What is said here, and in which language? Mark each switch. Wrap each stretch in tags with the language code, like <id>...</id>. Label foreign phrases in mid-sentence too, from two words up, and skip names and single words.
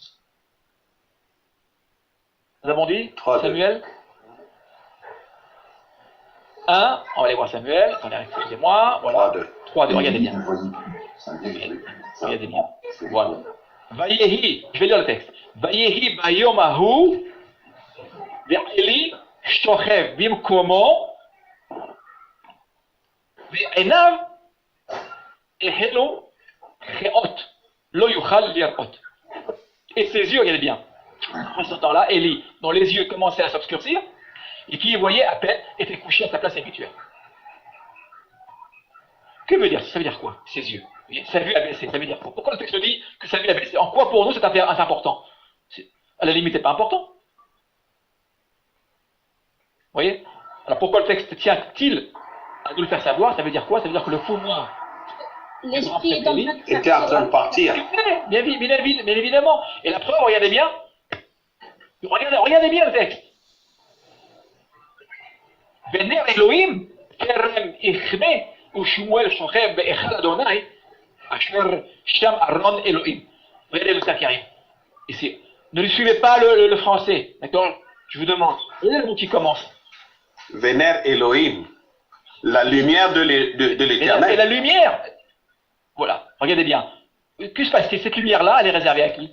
<fr>Nous avons dit 3, Samuel 1, on va aller voir Samuel. Attendez, excusez-moi. Voilà. 3.2, regardez bien. Regardez bien. Voilà. Vayehi, je vais lire le texte.</fr> <he>ויהי ביום ההוא ועלי שוכב במקומו ועיניו החלו כהות לא יוכל לראות.</he> <fr>Et ses yeux, regardez bien. En ce temps-là, Élie, dont les yeux commençaient à s'obscurcir, et qui, voyait à peine, était couché à sa place habituelle. Que veut dire ça? Ça veut dire quoi, ses yeux? Sa vue a baissé, ça veut dire quoi? Pourquoi le texte dit que sa vue a baissé? En quoi pour nous c'est important? À la limite, c'est pas important. Vous voyez? Alors pourquoi le texte tient-il à nous le faire savoir? Ça veut dire quoi? Ça veut dire que le pouvoir l'esprit est était en train de partir. Bien évidemment. Et la preuve, regardez bien. Regardez bien le texte.</fr> <he>ונר אלהים, טרם יכבה, ושמואל שוכב בהיכל ה', אשר שם ארון אלהים.</he> <fr>Regardez le texte qui arrive. Ici. Ne lui suivez pas le français. D'accord? Je vous demande. Regardez le mot qui commence.</fr> <he>ונר אלהים.</he> <fr>La lumière de l'éternel. Et la lumière. Voilà. Regardez bien. Que se passe-t-il? Cette lumière-là, elle est réservée à qui?</fr>